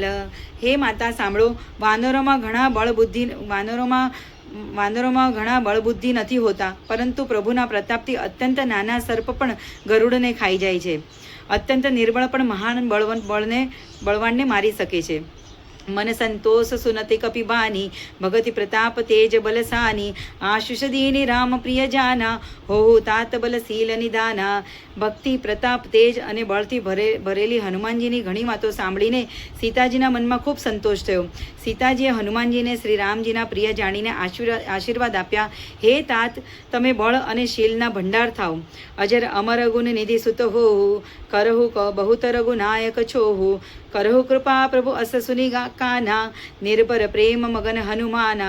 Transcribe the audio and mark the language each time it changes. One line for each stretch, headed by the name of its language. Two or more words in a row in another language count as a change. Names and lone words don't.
Gujarati: હે માતા સાંભળો, વાનરોમાં ઘણા બળ બુદ્ધિ નથી હોતા, પરંતુ પ્રભુના પ્રતાપથી અત્યંત નાના સર્પ પણ ગરુડને ખાઈ જાય છે. અત્યંત નિર્બળ પણ મહાન બળવાનને મારી શકે છે.
Awadhi: मन संतोष सुनते कपिबानी भगति प्रताप तेज बलसानी आशीष दीनी राम प्रिय जाना हो तात बलशील निदाना.
Gujarati: ભક્તિ પ્રતાપ તેજ અને બળથી ભરેલી હનુમાનજીની ઘણી વાતો સાંભળીને સીતાજીના મનમાં ખૂબ સંતોષ થયો. સીતાજીએ હનુમાનજીને શ્રી રામજીના પ્રિય જાણીને આશીર્વાદ આપ્યા. હે તાત, તમે બળ અને શીલના ભંડાર થાવ.
Awadhi: अजर अमर गुण निधि सुत हो करहु बहुतर गुनायक छो हो करहु कृपा प्रभु अस सुनी काना निर्भर प्रेम मगन हनुमाना.